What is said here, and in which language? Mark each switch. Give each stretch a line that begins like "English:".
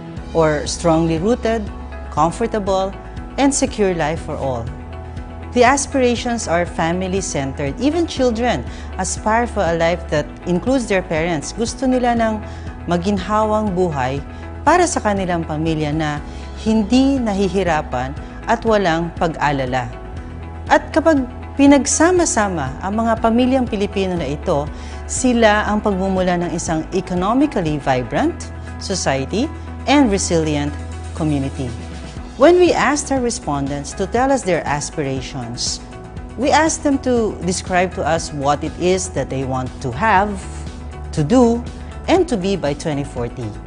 English: Or strongly rooted, comfortable, and secure life for all. The aspirations are family-centered. Even children aspire for a life that includes their parents.
Filipino: Gusto nila ng maginhawang buhay para sa kanilang pamilya na hindi nahihirapan at walang pag-alala. At kapag pinagsama-sama ang mga pamilyang Pilipino na ito, sila ang pagmumula ng isang
English: economically vibrant society and resilient community. When we asked our respondents to tell us their aspirations, we asked them to describe to us what it is that they want to have, to do, and to be by 2040.